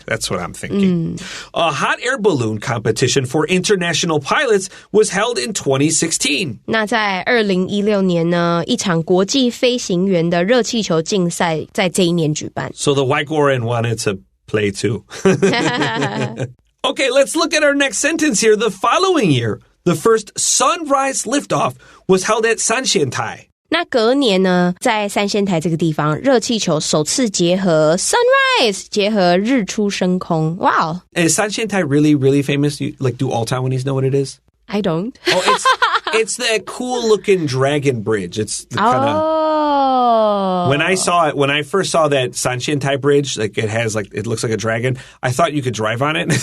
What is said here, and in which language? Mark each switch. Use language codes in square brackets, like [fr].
[en] That's what I'm thinking. A hot air balloon competition for international pilots was held in 2016. [zh] 那在2016年呢，一场国际飞行员的热气球竞赛在这一年举办。 [en] So the Waikoran wanted to play too. Okay, let's look at our next sentence here. The following year, the first sunrise liftoff was held at Sanshiantai. [zh] 那隔年呢，在三仙台这个地方，热气球首次结合 sunrise 结合日出升空。 [en] Wow! Is Sanshiantai really, really famous? Do all Taiwanese know what it is? I don't. Oh, it's that cool-looking dragon bridge. It's the kind of... When I first saw that Sanshiantai bridge, it looks like a dragon, I thought you could drive on it.